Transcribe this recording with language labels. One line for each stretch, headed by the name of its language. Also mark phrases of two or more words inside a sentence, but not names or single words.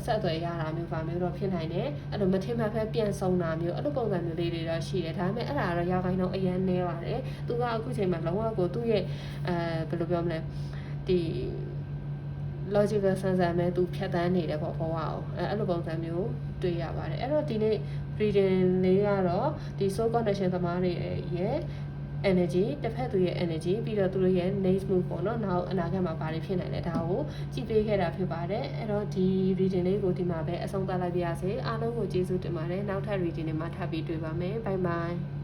Burmese: ဆက်အသွယ်ရတာမျိုးပါမျိုးတော့ဖြစ်နိုင်တယ်အဲ့လိုမထင်မှတ်ဖဲပြန်ဆုံတာမျိုးအဲ့လိုပုံစံမျိုးလေးတွေတော့ရှိတယ်ဒါပေမဲ့အဲ့ဒါတော့ရာခို င်နှုန်းအရင်နည်းပါတယ်သူကအခုချိန်မှာလုံးဝကိုသူ့ရဲ့ဘယ်လိုပြောမလဲဒီ logical ဆန်ဆန်ပဲသူဖြတ်တန်းနေတယ်ပေါ့ဘဝအောင်အဲ့လိုပုံစံမျိုးတွေ့ရပါတယ်အဲ့တော့ဒီနေ့ reading လေးကတော့ဒီ
English: soul connection
Burmese: သမားတွေရဲ့ energy တစ်ဖက်သူရဲ့ energy ပြီးတော့သူတို့ရဲ့
English: next move
Burmese: ပေါ့နော်နောက်အနာဂတ်မှာဘာတွေဖြစ်နိုင်လဲဒါကိုကြည့်ပေးခဲ့တာဖြစ်ပါတယ်အဲ့တော့ဒီ reading လေးကိုဒီမှာပဲအဆုံးသတ်လိုက်ပါရစေအားလုံးကိုကျေးဇူးတင်ပါတယ်နောက်ထပ် reading တွေမှာထပ်ပြီးတွေ့ပါမယ်
English: bye bye